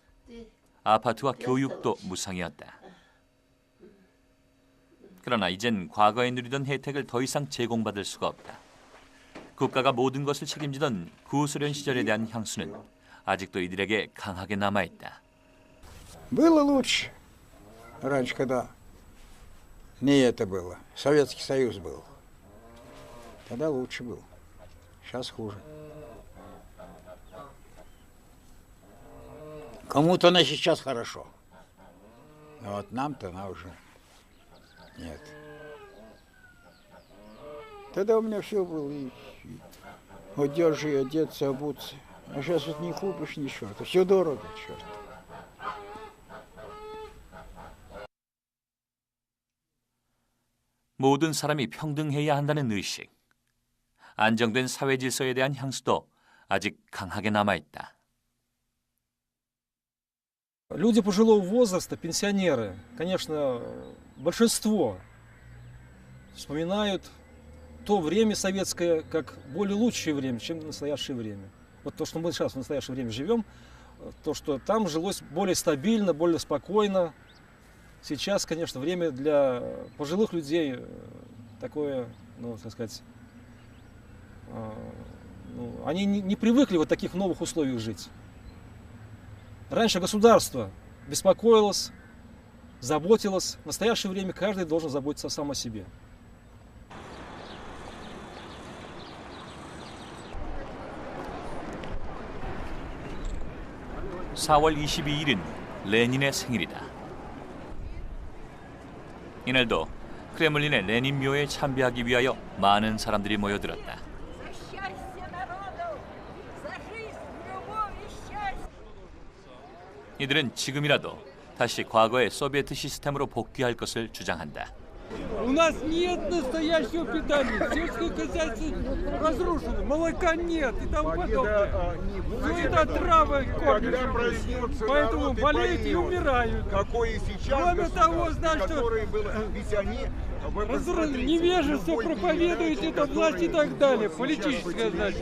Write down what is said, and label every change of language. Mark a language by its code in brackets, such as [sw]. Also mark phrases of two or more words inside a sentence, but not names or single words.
[ko] 아파트와 교육도 무상이었다. 그러나 이젠 과거에 누리던 혜택을 더 이상 제공받을 수가 없다. 국가가 모든 것을 책임지던 구소련 시절에 대한 향수는 아직도 이들에게 강하게 남아있다. [ru] Было лучше. Раньше, когда не это было. Советский Союз был. Тогда лучше было. Сейчас хуже. Кому-то на сейчас хорошо. А вот нам-то на уже нет. Тогда у меня все было. И одежда, и одеться, обуться. А сейчас вот не купишь ничего. Это все дорого, черт. [ko] 모든 사람이 평등해야 한다는 의식, 안정된 사회 질서에 대한 향수도 아직 강하게 남아있다. [ru] Люди пожилого возраста, пенсионеры, конечно, большинство вспоминают то время советское как более лучшее время, чем настоящее время. Вот то, что мы сейчас в настоящее время живем, то, что там жилось более стабильно, более спокойно. Сейчас, конечно, время для пожилых людей такое, ну, так сказать, они не привыкли в таких новых условиях жить. Раньше государство беспокоилось, заботилось. В настоящее время каждый должен заботиться сам о себе. [ko] (4월 22일은) 레닌의 생일이다. 이날도 크레물린의 레닌 묘에 참배하기 위하여 많은 사람들이 모여들었다. 이들은 지금이라도 다시 과거의 소비에트 시스템으로 복귀할 것을 주장한다. [ru] У нас нет настоящего питания, сельское хозяйство разрушено, молока нет и тому подобное. Все это отравы кормят, поэтому болеют и умирают. Кроме того, знаешь, что невежество проповедует эта власть и так далее, политическое, значит.